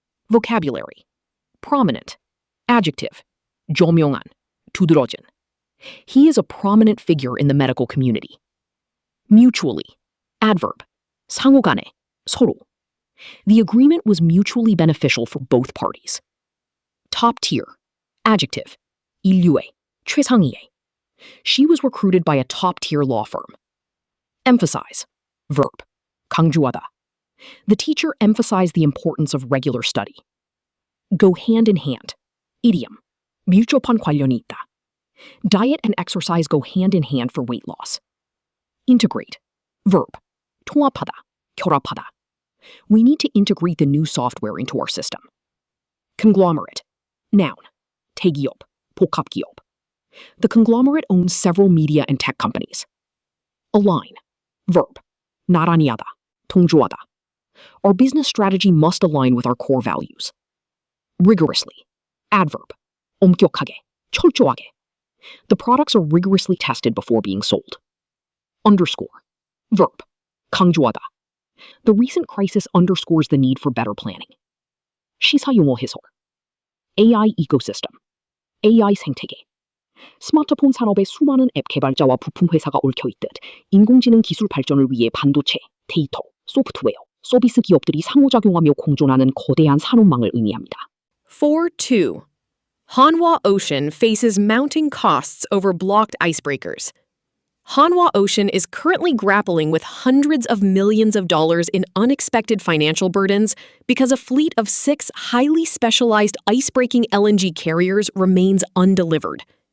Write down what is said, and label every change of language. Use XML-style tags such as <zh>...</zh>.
<en>Vocabulary. Prominent. Adjective.</en> <ko>조명한, 두드러진.</ko> <en>He is a prominent figure in the medical community. Mutually. Adverb.</en> <ko>상호간에, 서로.</ko> <en>The agreement was mutually beneficial for both parties. Top tier.</en> <ko>Adjective, 인류의, 최상위의.</ko> <en>She was recruited by a top-tier law firm. Emphasize, verb,</en> <ko>강조하다.</ko> <en>The teacher emphasized the importance of regular study. Go hand in hand, idiom,</en> <ko>밀접한 관련이 있다.</ko> <en>Diet and exercise go hand in hand for weight loss. Integrate, verb,</en> <ko>통합하다, 결합하다.</ko> <en>We need to integrate the new software into our system. Conglomerate, noun,</en> <ko>대기업, 복합기업.</ko> <en>The conglomerate owns several media and tech companies. Align, verb,</en> <ko>나란히 하다, 동조하다.</ko> <en>Our business strategy must align with our core values. Rigorously, adverb,</en> <ko>엄격하게, 철저하게.</ko> <en>The products are rigorously tested before being sold. Underscore, verb,</en> <ko>강조하다.</ko> <en>The recent crisis underscores the need for better planning.</en> <ko>시사용어 해설. AI ecosystem, AI 생태계. 스마트폰 산업에 수많은 앱 개발자와 부품 회사가 얽혀있듯 인공지능 기술 발전을 위해 반도체, 데이터, 소프트웨어, 서비스 기업들이 상호작용하며 공존하는 거대한 산업망을 의미합니다. 4.2.</ko> <en>Hanwha Ocean faces mounting costs over blocked icebreakers. Hanwha Ocean is currently grappling with hundreds of millions of dollars in unexpected financial burdens because a fleet of 6 highly specialized ice-breaking LNG carriers remains undelivered.</en>